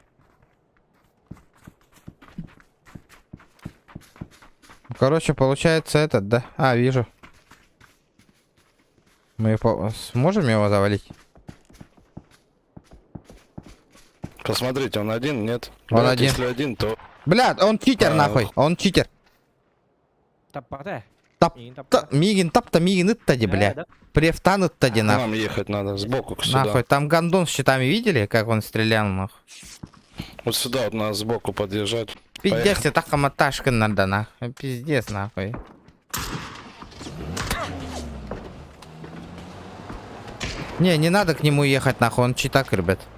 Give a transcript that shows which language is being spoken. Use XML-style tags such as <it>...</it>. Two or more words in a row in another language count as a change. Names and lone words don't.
<ru>Короче, получается этот, да? А, вижу. Мы сможем его завалить? Посмотрите, он один, нет? Он Брат, один. Если один, то... Блядь, он читер нахуй. Он читер. Таппата. Мигин тапта, мигин ыттади, бля. Префтан ыттади, К нахуй. нам ехать надо, сбоку сюда. Нахуй, там гандон с щитами видели, как он стрелял, нахуй? Вот сюда вот надо сбоку подъезжать. Пиздец, ты так маташка надо, нахуй. Пиздец, нахуй. Не надо к нему ехать, нахуй, он читак, ребят.</ru>